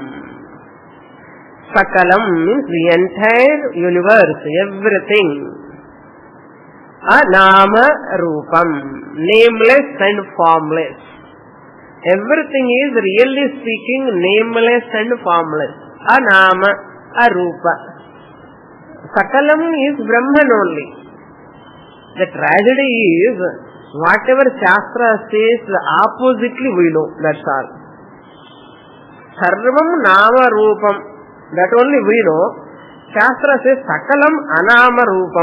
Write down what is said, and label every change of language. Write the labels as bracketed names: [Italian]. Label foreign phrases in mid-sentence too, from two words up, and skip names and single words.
[English] Sakalam means the entire universe, everything. [Sanskrit] Anama Rupam, [English] nameless and formless. Everything is really speaking nameless and formless. [Sanskrit] Anama, Arupa. [English] Sakalam is Brahman only. The tragedy is, whatever Shastra says, oppositely we know, that's all. [Sanskrit] Sarvam Nama Rupam, [English] that only we know. Shastra says [Sanskrit] Sakalam Anama Rupam.